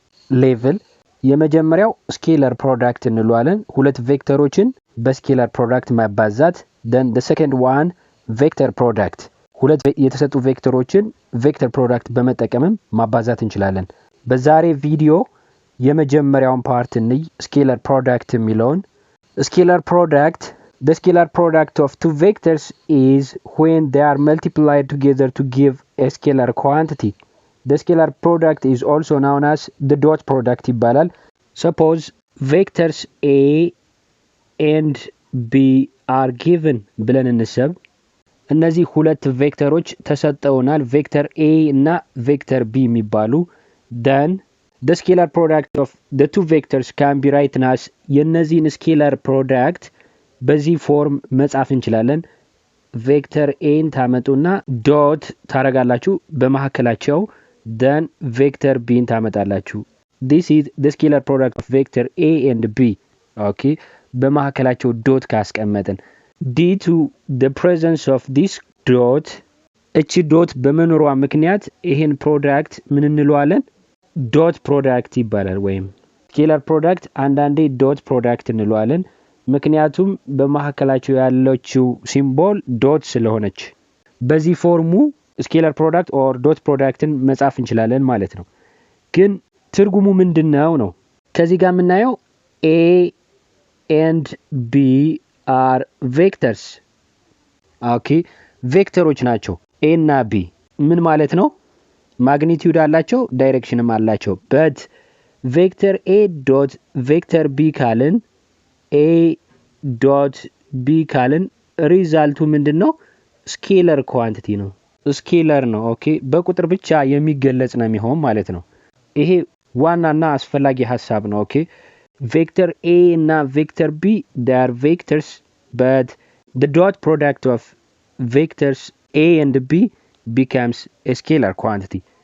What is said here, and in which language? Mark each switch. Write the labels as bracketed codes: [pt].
[am] ሌቭል። የመጀመሪያው ስኬለር ፕሮዳክት እንለዋለን። ሁለት ቬክተሮችን በስኬለር ፕሮዳክት ማባዛት። [en] then the second one vector product [am] ሁለት የተሰጡ ቬክተሮችን ቬክተር ፕሮዳክት በመጠቀምም ማባዛት እንችላለን። በዛሬ ቪዲዮ የመጀመሪያውን ፓርት እንይ ስኬለር ፕሮዳክት የሚለውን። ስኬለር ፕሮዳክት [en] the scalar product of two vectors is when they are multiplied together to give a scalar quantity. The scalar product is also known as the dot product [am] ይባላል። [en] Suppose vectors A and B are given [am] ብለን እንሰብ። እነዚህ ሁለት ቬክተሮች ተሰጠውናል ቬክተር A እና ቬክተር B የሚባሉ። [en] then the scalar product of the two vectors can be written as [am] የነዚህን ስኬለር ፕሮዳክት በዚህ ፎርም መጻፍ እንችላለን። ቬክተር ኤን ታመጡና ዶት ታረጋላችሁ በመሐከላቸው then ቬክተር ቢን ታመጣላችሁ። [en] this is the scalar product of vector A and B. [am] okay በመሐከላቸው ዶት ካስቀመጥን [en] due to the presence of this dot [am] እቺ ዶት በመኖሯ ምክንያት ይሄን ፕሮዳክት ምን እንለዋለን? ዶት ፕሮዳክት ይባላል። ወይም ስኬለር ፕሮዳክት አንዳንዴ ዶት ፕሮዳክት እንለዋለን ምክንያቱም በመሐከላቸው ያለችው ሲምቦል ዶት ስለሆነች። በዚህ ፎርሙ ስኬለር ፕሮዳክት ኦር ዶት ፕሮዳክትን መጻፍ እንችላለን ማለት ነው። ግን ትርጉሙ ምንድነው ነው? ከዚህ ጋር የምናየው [en] A and B are vectors. [am] ኦኬ ቬክተሮች ናቸው A እና B። ምን ማለት ነው? ማግኒቲዩድ አላቸው ዳይሬክሽንም አላቸው። [en] but vector A dot vector B ካልን A dot B [am] ካልን ሪዛልቱ ምንድነው? ስኬለር ኳንቲቲ ነው። ስኬለር ነው። ኦኬ በቁጥር ብቻ የሚገለጽ ነው የሚሆን ማለት ነው። ይሄ ዋናና አስፈላጊ ሐሳብ ነው። ኦኬ ቬክተር A እና ቬክተር B [en] they are vectors but the dot product of vectors A and B becomes a scalar quantity.